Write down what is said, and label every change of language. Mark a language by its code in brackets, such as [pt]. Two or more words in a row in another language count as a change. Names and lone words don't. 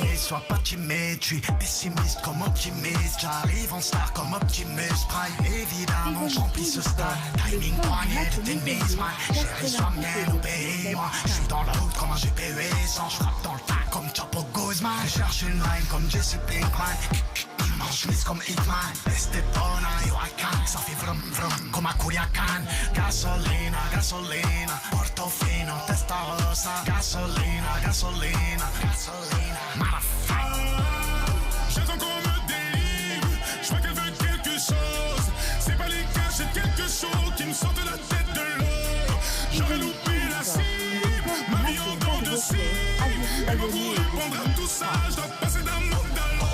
[fr] sois pas timide, je suis pessimiste comme optimiste. J'arrive en star comme Optimus Prime. Évidemment, j'remplis ce stade. Timing poignet de tennis, man. Chérie, sois mienne, obéis-moi. J'suis dans la route comme un GPU sans. J'frappe dans le tas comme Chapo Guzman. Cherche une line comme Jesse Pinkman. Mange mise comme Hitman. Estepona, yo [en] I can. [fr] Ça fait vrum vrum comme a Culiacan. [es] Gasolina, gasolina. Portofino, Testarossa. Gasolina, gasolina, gasolina. [fr] Motherfucker. J'attends qu'on me délivre. J'vois qu'elle veut quelque chose. C'est pas les gars, j'ai quelque chose qui me sort de la tête de l'eau. J'aurais loupé la cible. Ma vie en dents de cible. Et moi pour répondre à tout ça, je dois passer d'un monde à l'autre.